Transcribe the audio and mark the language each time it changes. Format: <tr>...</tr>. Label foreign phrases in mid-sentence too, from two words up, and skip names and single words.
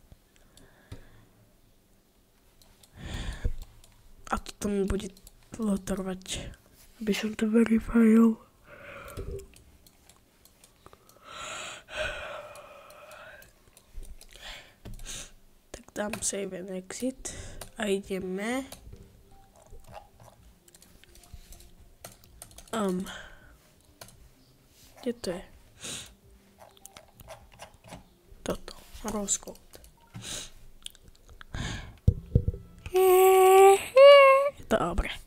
<sk>A to mi bude dlho trvať, aby som to verifioval. Tak dám</sk> <en>save and exit</en> <sk>a ideme. Kde to je? Toto. Rozkód. Dobre.</sk>